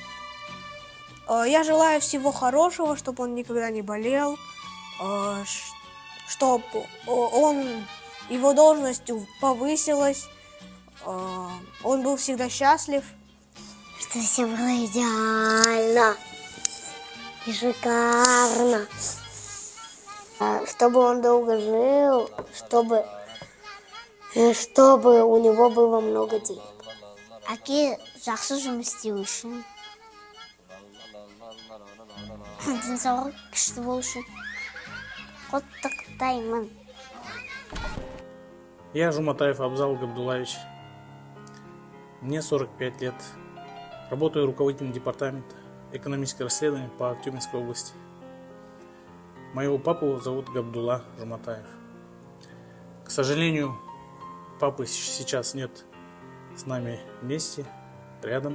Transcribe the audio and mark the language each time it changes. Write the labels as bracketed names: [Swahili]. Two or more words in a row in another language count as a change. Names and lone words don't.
[Russian] Я желаю всего хорошего, чтобы он никогда не болел, чтобы его должность повысилась, он был всегда счастлив. Чтобы все было идеально и шикарно. Чтобы он долго жил, чтобы у него было много денег. [Kazakh] Әке жақсы жұмыс істеу үшін, денсаулығы күшті болу үшін құттықтаймын. [Russian] Я Жуматаев Абзал Габдуллаевич. Мне 45 лет. Работаю руководителем департамента экономических расследований по Тюменской области. Моего папу зовут Габдулла Жуматаев. К сожалению, папы сейчас нет с нами вместе, рядом.